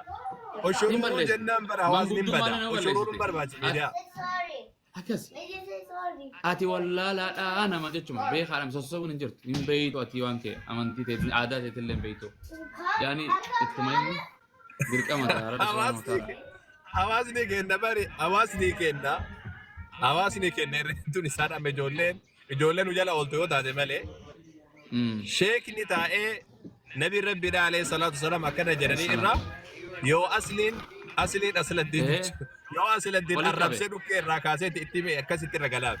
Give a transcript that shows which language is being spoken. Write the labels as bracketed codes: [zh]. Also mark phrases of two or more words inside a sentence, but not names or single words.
[om] Oshuruu jennaan bara hawaasni hin bada. Oshuruu barbaachisa miidiyaa. Akkas. Ati wallaalaadhaa nama jechuma beekaadhaan sossobuun hin jirtu hin beeytu ati waan kee amantii ta'e aadaa ta'e illee hin beeytu. Yaani ittuma himu dirqama ta'a rabbi [ar] سبحانه وتعالى. [om] Hawaasni kenna irreetuun isaa dhamme ijoolleen jala ooltu yoo taate malee. Sheekni taa'ee nabi rabbiidhaa [ar] عليه الصلاة والسلام [om] akkana jedhanii irraa yoo asliin yoo asladdiin arrabsee dhukkee irraa kaasee itti akkasitti irra galaaf.